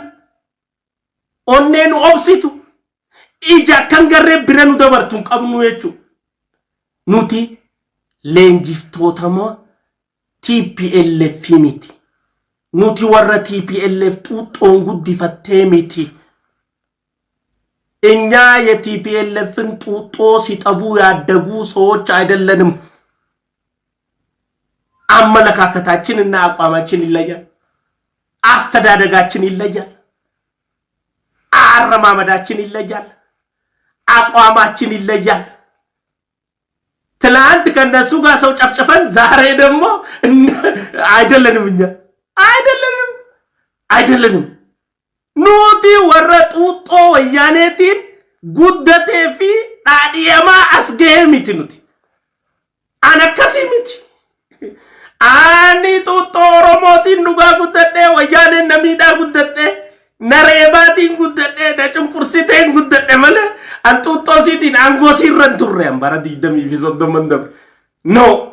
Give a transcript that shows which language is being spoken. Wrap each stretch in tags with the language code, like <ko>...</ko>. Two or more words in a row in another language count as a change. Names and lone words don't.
<om>onneen obsitu ija kan garree bira nu dabartuun qabnu jechu nuti leenjiftootama TPLF miti nuti warra TPLF xuuxoon guddifattee miti</om> <am>እኛ የቲፒኤልኤፍን ጡጦ ሲጠቡ ያደጉ ሰዎች አይደለንም አመለካከታችንና አቋማችን ይለያል አስተዳደጋችን ይለያል አረማመዳችን ይለያል አቋማችን ይለያል ትላንት ከነሱ ጋር ሰው ጨፍጨፈን ዛሬ ደግሞ አይደለንም እኛ</am> <om>አይደለንም nuti warra xuuxoo wayyaneetiin guddatee fi dhaadhiyamaa as gahee miti nuti an akkasii miti ani xuuxoo oromootiin dhugaa guddadhee wayyaaneen namiidhaa guddadhee nareebaatiin guddadhee na cunqursiteen guddadhe malee an xuuxoo siitiin aangoo siirran turre an bara 20 fi 30 dabre no</om>